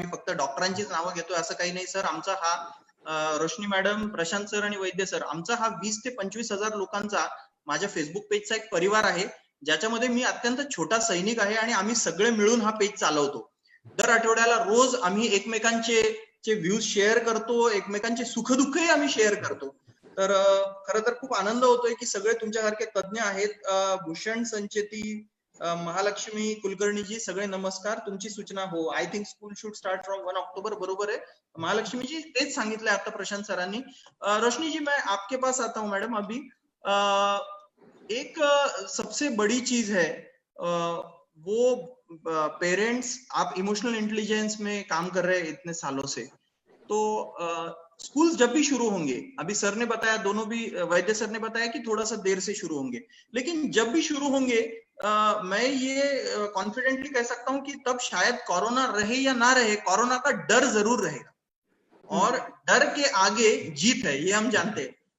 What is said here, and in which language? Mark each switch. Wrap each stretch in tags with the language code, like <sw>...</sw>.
<mr>मी फक्त डॉक्टरांचीच नावं घेतोय असं काही नाही सर. आमचा हा रोशनी मॅडम, प्रशांत सर आणि वैद्य सर, आमचा हा 20 ते 25 हजार लोकांचा माझ्या फेसबुक पेजचा एक परिवार आहे, ज्याच्यामध्ये मी अत्यंत छोटा सैनिक आहे आणि आम्ही सगळे मिळून हा पेज चालवतो. दर आठवड्याला रोज आम्ही एकमेकांचे व्ह्यूज शेअर करतो, एकमेकांचे सुखदुःखही आम्ही शेअर करतो. तर खरं तर खूप आनंद होतोय की सगळे तुमच्यासारखे तज्ञ आहेत. भूषण संचेती, महालक्ष्मी कुलकर्णीजी, सगळे नमस्कार. तुमची सूचना हो,</mr> <en>I think school should start from 1 October.</en> <mr>बरोबर है महालक्ष्मीजी, तेच सांगितलंय आता प्रशांत सरांनी.</mr> <hi>रोशनी जी, मैं आपके पास आता हूँ मैडम अभी. एक सबसे बड़ी चीज है वो पेरेंट्स, आप इमोशनल इंटेलिजेंस में काम कर रहे हैं इतने सालों से, तो स्कूल्स जब भी शुरू होंगे, अभी सर ने बताया, दोनों भी वैद्य सर ने बताया कि थोड़ा सा देर से शुरू होंगे, लेकिन जब भी शुरू होंगे मैं ये कॉन्फिडेंटली कह सकता हूं कि तब शायद कोरोना रहे या ना रहे, कोरोना का डर जरूर रहेगा, और डर के आगे जीत है, ये हम जानते हैं.</hi>